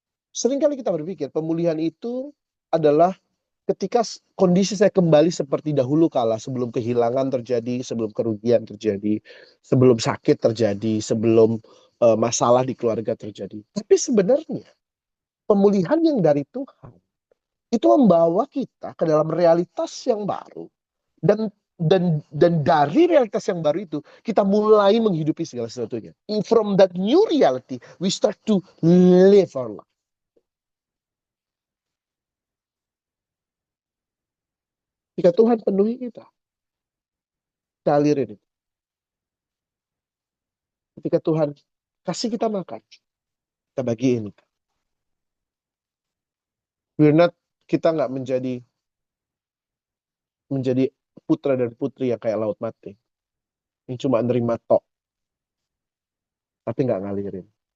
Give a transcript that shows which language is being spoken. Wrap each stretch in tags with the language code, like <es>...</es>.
<id>Seringkali kita berpikir pemulihan itu adalah ketika kondisi saya kembali seperti dahulu kala, sebelum kehilangan terjadi, sebelum kerugian terjadi, sebelum sakit terjadi, sebelum masalah di keluarga terjadi. Tapi sebenarnya pemulihan yang dari Tuhan itu membawa kita ke dalam realitas yang baru, dan dari realitas yang baru itu kita mulai menghidupi segala sesuatunya.</id> <en>From that new reality we start to live our life.</en> <id>Jika Tuhan penuhi kita alirin itu. Ketika Tuhan kasih kita makan, kita bagiin. Kita nggak menjadi putra dan putri yang kayak laut mati, yang cuma nerima tok, tapi nggak ngalirin.</id>